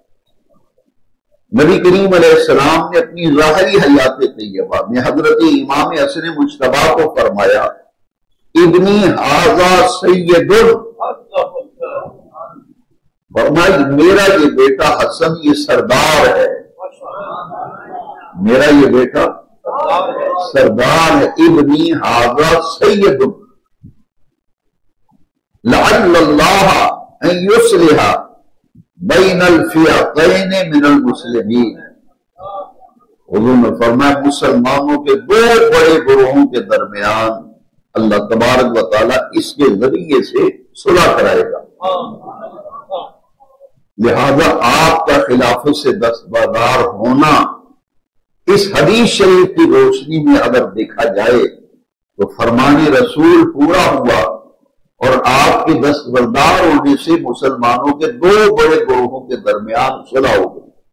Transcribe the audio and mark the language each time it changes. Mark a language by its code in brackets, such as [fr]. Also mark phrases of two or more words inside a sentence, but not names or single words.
[ur] نبی کریم علیہ السلام نے اپنی ظاہری حیات طیبہ میں حضرت امام حسن مجتبی کو فرمایا [ar] ابنی ھذا سید، [ur] فرمایا میرا یہ بیٹا حسن یہ سردار ہے، میرا یہ بیٹا سردار ہے. [ar] ابنی ھذا سید لعل اللہ ان یصلح بین الفئتین من المسلمین. [ur] حضور نے فرمایا مسلمانوں کے دو بڑے گروہوں کے درمیان اللہ تبارک و تعالیٰ اس کے ذریعے سے صلح کرائے گا. لہذا آپ کا خلافت سے دستبردار ہونا اس حدیث شریف کی روشنی میں اگر دیکھا جائے تو فرمان رسول پورا ہوا، اور آپ کے دستبردار ہونے سے مسلمانوں کے دو بڑے گروہوں کے درمیان صلح ہو گئی.